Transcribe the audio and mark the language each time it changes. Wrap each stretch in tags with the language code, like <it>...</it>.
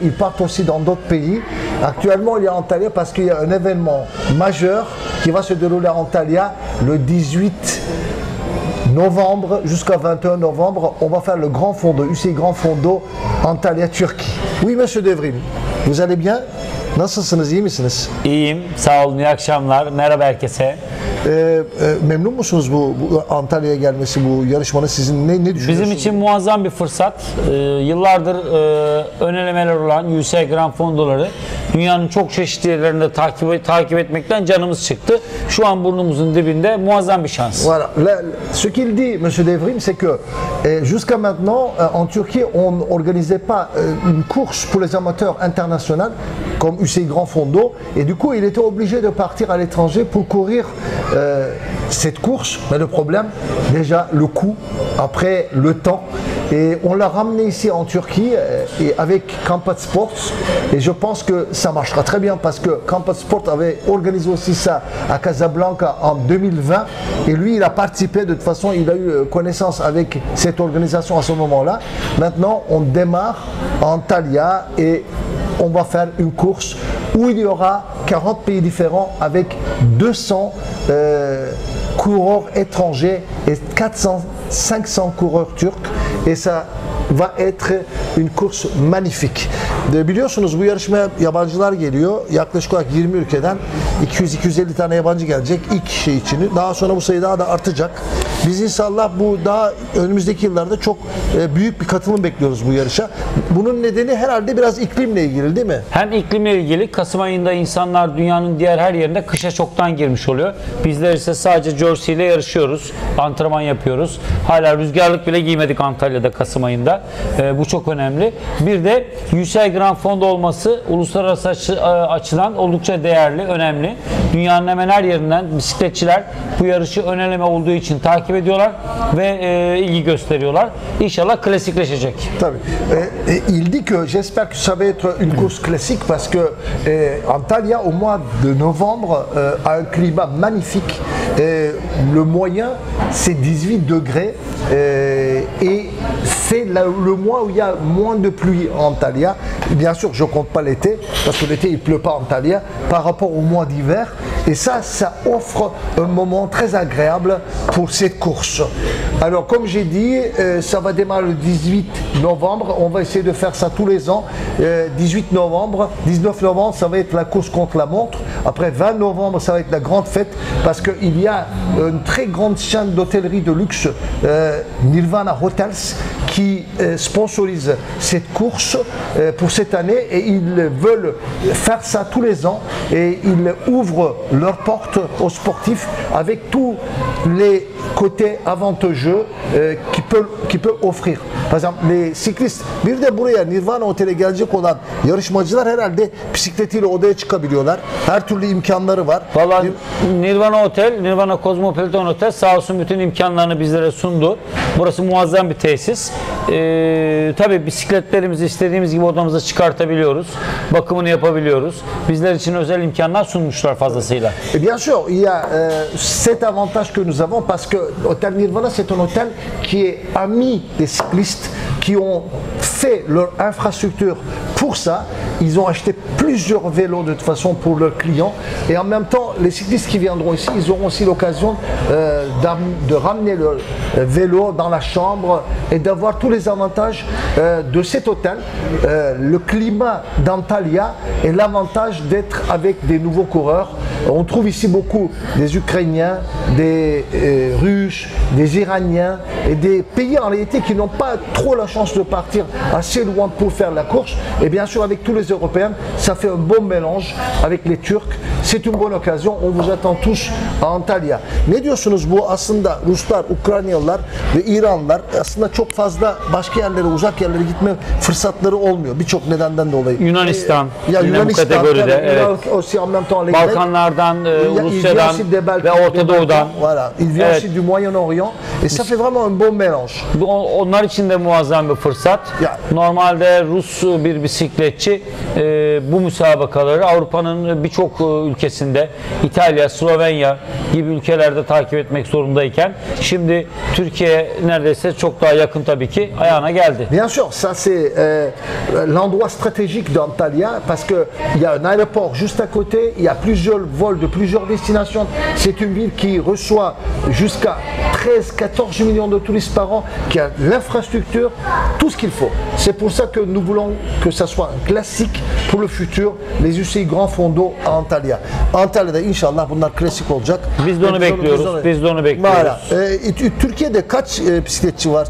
<fr>Ils partent aussi dans d'autres pays. Actuellement, il est à Antalya parce qu'il y a un événement majeur qui va se dérouler à Antalya le 18 novembre jusqu'à 21 novembre. On va faire le grand fondo, UCI Grand Fondo Antalya, Turquie. Oui, Monsieur Devrim, vous allez bien?</fr> <tr>Nasılsınız, iyi misiniz? İyiyim, sağ olun, iyi akşamlar. Merhaba herkese. Memnun musunuz bu Antalya'ya gelmesi, bu yarışmanın sizin ne düşünüyorsunuz? Bizim için muazzam bir fırsat. Yıllardır ön elemeler olan UCI Grand Fondoları dünyanın çok çeşitli yerlerinde takip etmekten canımız çıktı. Şu an burnumuzun dibinde muazzam bir şans.</tr> <fr>Voilà. Ce qu'il dit, Monsieur Devrim, c'est que jusqu'à maintenant, en Turquie, on n'organisait pas une course pour les amateurs internationaux comme UCI Grand Fondo, et du coup, il était obligé de partir à l'étranger pour courir cette course. Mais le problème, déjà, le coût, après le temps. Et on l'a ramené ici en Turquie et avec Kampat Sports, et je pense que ça marchera très bien parce que Kampat Sports avait organisé aussi ça à Casablanca en 2020, et lui il a participé. De toute façon, il a eu connaissance avec cette organisation à ce moment-là. Maintenant, on démarre en Antalya et on va faire une course où il y aura 40 pays différents avec 200 coureurs étrangers et 400-500 coureurs turcs, et ça va être une course magnifique.</fr> <tr>Biliyorsunuz bu yarışmaya yabancılar geliyor. Yaklaşık olarak 20 ülkeden 200-250 tane yabancı gelecek ilk şey için. Daha sonra bu sayı daha da artacak. Biz inşallah bu daha önümüzdeki yıllarda çok büyük bir katılım bekliyoruz bu yarışa. Bunun nedeni herhalde biraz iklimle ilgili, değil mi? Hem iklimle ilgili, Kasım ayında insanlar dünyanın diğer her yerinde kışa çoktan girmiş oluyor. Bizler ise sadece jersey ile yarışıyoruz. Antrenman yapıyoruz. Hala rüzgarlık bile giymedik Antalya'da Kasım ayında. Bu çok önemli. Bir de UCI Grand Fondo olması uluslararası açıdan oldukça değerli, önemli. Dünyanın hemen her yerinden bisikletçiler bu yarışı ön eleme olduğu için takip ediyorlar ve ilgi gösteriyorlar. İnşallah klasikleşecek. Tabii.</tr> <fr>Il dit que j'espère que ça va être une course classique parce que Antalya au mois de novembre a un climat magnifique. Le moyen c'est 18 degrés et c'est le mois où il y a moins de pluie en Antalya. Bien sûr, je ne compte pas l'été, parce que l'été il ne pleut pas en Antalya par rapport au mois d'hiver. Et ça offre un moment très agréable pour cette course. Alors, comme j'ai dit, ça va démarrer le 18 novembre. On va essayer de faire ça tous les ans. 18 novembre, 19 novembre, ça va être la course contre la montre. Après, 20 novembre, ça va être la grande fête, parce qu'il y a une très grande chaîne d'hôtellerie de luxe, Nirvana Hotels, qui sponsorise cette course pour cette année, et ils veulent faire ça tous les ans, et ils ouvrent leurs portes aux sportifs avec tous les côtés avantageux qui peut offrir. Par exemple, les cyclistes,</fr> <tr>bir de buraya Nirvana Otel'e gelecek olan yarışmacılar herhalde bisikletiyle odaya çıkabiliyorlar. Her türlü imkanları var. Vallahi Nirvana Otel, Nirvana Cosmopolitan Otel sağ olsun bütün imkanlarını bizlere sundu. Burası muazzam bir tesis. Tabii bisikletlerimizi istediğimiz gibi odamıza çıkartabiliyoruz. Bakımını yapabiliyoruz. Bizler için özel imkanlar sunmuşlar fazlasıyla.</tr> <fr>Et bien sûr, il y a cet avantage que nous avons parce que Hôtel Nirvana, c'est un hôtel qui est ami des cyclistes qui ont fait leur infrastructure pour ça. Ils ont acheté plusieurs vélos de toute façon pour leurs clients, et en même temps les cyclistes qui viendront ici, ils auront aussi l'occasion de ramener leur vélo dans la chambre et d'avoir tous les avantages de cet hôtel, le climat d'Antalya et l'avantage d'être avec des nouveaux coureurs. On trouve ici beaucoup des Ukrainiens, des Russes, des Iraniens et des pays en réalité qui n'ont pas trop la chance de partir assez loin pour faire la course. Et bien sûr avec tous les Européens, ça fait un bon mélange avec les Turcs c'est une bonne occasion. On vous attend tous à Antalya.</fr> <tr>Ne diyorsunuz bu aslında Ruslar, Ukraynalılar ve İranlılar aslında çok fazla başka yerlere, uzak yerlere gitme fırsatları olmuyor. Birçok nedenden dolayı. Yunanistan, Ya yine bu Yunanistan, kategoride, tabii, evet.</tr> <fr>aussi en même temps les</fr> <tr>Balkanlardan,</tr> <fr>Grecs.</fr> <tr>Rusya'dan ve Orta Doğu'dan.</tr> <fr>Voilà, il vient</fr> <tr>Evet.</tr> <fr>aussi du Moyen-Orient et ça fait vraiment un bon mélange.</fr> <tr>Onlar için de muazzam bir fırsat. Ya. Normalde Rus bir bisikletçi bu müsabakaları Avrupa'nın birçok ülkesinde, İtalya, Slovenya gibi ülkelerde takip etmek zorundayken şimdi Türkiye neredeyse çok daha yakın tabii ki ayağına geldi.</tr> <fr>Bien sûr, ça c'est l'endroit stratégique d'Antalya parce qu'il y a un aéroport juste à côté, il y a plusieurs vols de plusieurs destinations. C'est une ville qui reçoit jusqu'à 13-14 millions de touristes par an, qui a l'infrastructure, tout ce qu'il faut. C'est pour ça que nous voulons que ça soit un classique pour le futur, les UCI Grand Fondo à Antalya.</fr> <tr>Antalya'da inşallah bunlar klasik olacak. Biz de onu bekliyoruz. Biz de onu bekliyoruz.</tr> <fr>Voilà.</fr> <tr>Türkiye'de kaç bisikletçi var?</tr>